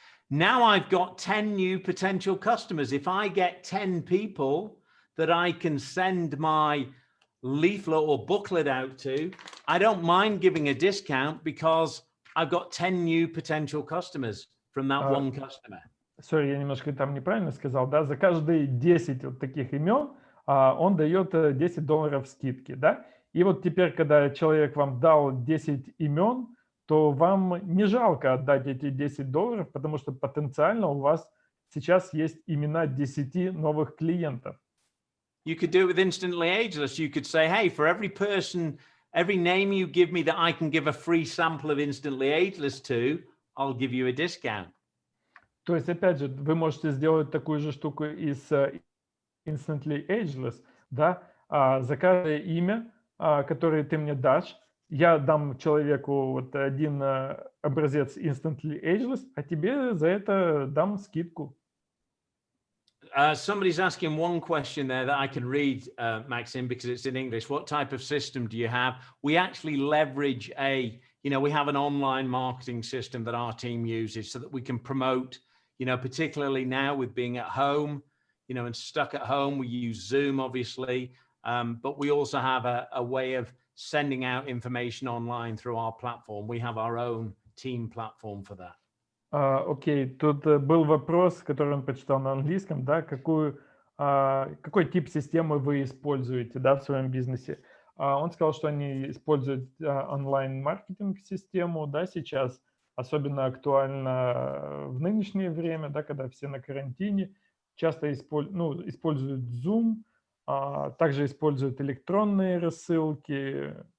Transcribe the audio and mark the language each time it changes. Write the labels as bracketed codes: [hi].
[en] Now I've got 10 new potential customers. If I get 10 people that I can send my leaflet or booklet out to, I don't mind giving a discount because I've got 10 new potential customers from that one customer. [ru] Sorry, я немножко там неправильно сказал, да, за каждые 10 вот таких имен он дает $10 скидки, да, и вот теперь, когда человек вам дал 10 имен, то вам не жалко отдать эти $10, потому что потенциально у вас сейчас есть имена 10 новых клиентов. [en] You could do it with Instantly Ageless. You could say, hey, for every person, every name you give me that I can give a free sample of Instantly Ageless to, I'll give you a discount. [ru] То есть, опять же, вы можете сделать такую же штуку и с Instantly Ageless, да, за каждое имя, которое ты мне дашь, я дам человеку вот один образец Instantly Ageless, а тебе за это дам скидку. [en] Somebody's asking one question there that I can read, Maxim, because it's in English. What type of system do you have? We actually leverage we have an online marketing system that our team uses so that we can promote, particularly now with being at home, and stuck at home, we use Zoom, obviously, but we also have a way of sending out information online through our platform. We have our own team platform for that. [ru] Окей, тут был вопрос, который он прочитал на английском, да, какой тип системы вы используете, да, в своем бизнесе. Он сказал, что они используют онлайн-маркетинг-систему, да, сейчас особенно актуально в нынешнее время, да, когда все на карантине, часто используют Zoom, также используют электронные рассылки.